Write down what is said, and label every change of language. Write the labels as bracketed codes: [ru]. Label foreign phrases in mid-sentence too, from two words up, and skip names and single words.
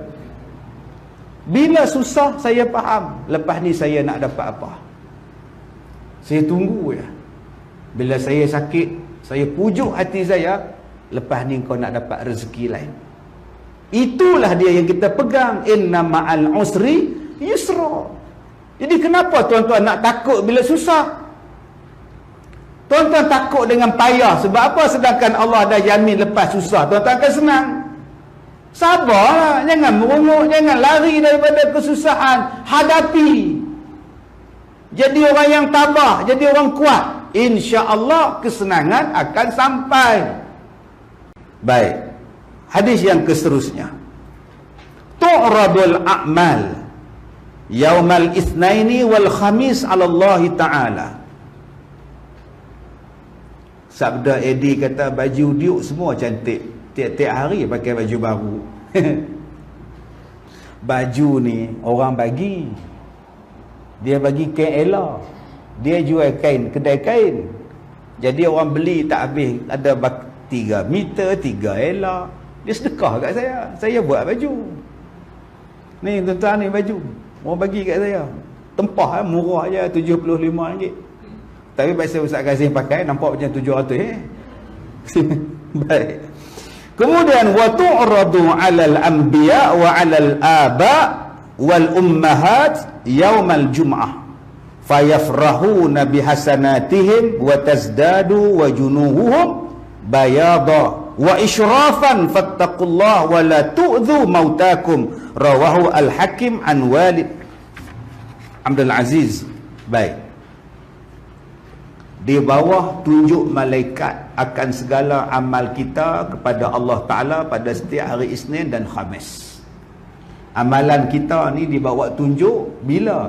[ms] Bila susah, saya faham. Lepas ni saya nak dapat apa? Saya tunggu ya. Bila saya sakit, saya pujuk hati saya, lepas ni kau nak dapat rezeki lain. Itulah dia yang kita pegang. [ar] إن مع العسر يسرا. [ms] Jadi kenapa tuan-tuan nak takut bila susah? Tuan-tuan takut dengan payah. Sebab apa? Sedangkan Allah dah jamin lepas susah tuan-tuan akan senang. Sabarlah. Jangan merungut. Jangan lari daripada kesusahan. Hadapi. Jadi orang yang tabah. Jadi orang kuat. [ar] إن شاء الله [ms] kesenangan akan sampai. Baik. Hadis yang keseterusnya. [ar] تعرض الأعمال يوم الاثنين والخميس على الله تعالى. [ms] Sabda Eddie kata baju Duke semua cantik. Tiap-tiap hari pakai baju baru. Baju ni orang bagi. Dia bagi kain Ella. Dia jual kain, kedai kain. Jadi orang beli tak habis. Ada 3 meter, 3 Ella. Dia sedekah kat saya. Saya buat baju. Ni tuan-tuan ni baju. Orang bagi kat saya. Tempah murah je RM75. Tapi pasal Ustaz Kazim pakai nampak macam 700 Baik. [ar] Kemudian وتعرض على الأنبياء وعلى الآباء والأمهات يوم الجمعة فيفرحون بحسناتهم وتزداد وجوههم بياضا وإشراقا فاتقوا الله ولا تؤذوا موتاكم. رواه الحاكم عن وليد عبد العزيز. Baik. [ms] Di bawah tunjuk malaikat akan segala amal kita kepada Allah Ta'ala pada setiap hari Isnin dan Khamis. Amalan kita ni dibawa tunjuk bila?